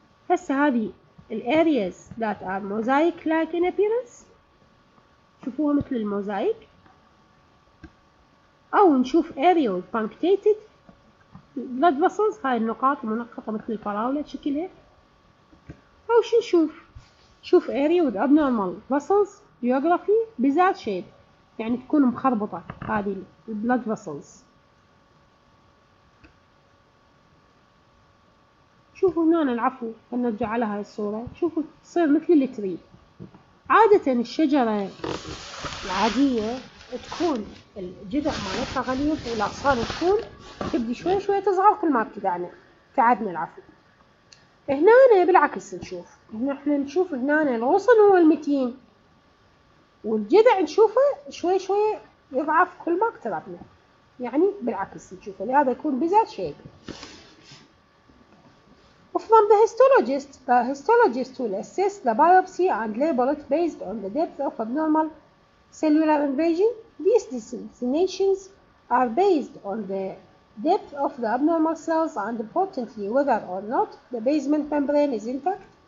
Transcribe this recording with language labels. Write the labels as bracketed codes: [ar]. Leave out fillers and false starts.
[ar] هسه هذه [en] areas that are mosaic-like in appearance [ar] شوفوها مثل الموزايك، أو نشوف [en] area with punctated blood vessels، [ar] هاي النقاط منقطة مثل الفراولة شكلها، أو شو نشوف [en] area with abnormal vessels geography bizarre shape، [ar] يعني تكون مخربطة هذه [en] blood vessels. [ar] شوفوا هنا العفو، نرجع على هاي الصورة، شوفوا تصير مثل التري. عادة الشجرة العادية تكون الجذع مالتها غليظ والأغصان تكون تبدي شوي شوي تصغر كل ما ابتعدنا العفو. هنا بالعكس احنا نشوف هنا الغصن هو المتين والجذع نشوفه شوي شوي يضعف كل ما اقتربنا، يعني بالعكس نشوفه، لهذا يكون [en] bizarre shape. From the histologist will assess the biopsy and label it based on the depth of abnormal cellular invasion. These designations are based on the depth of the abnormal cells and importantly whether or not the basement membrane is intact.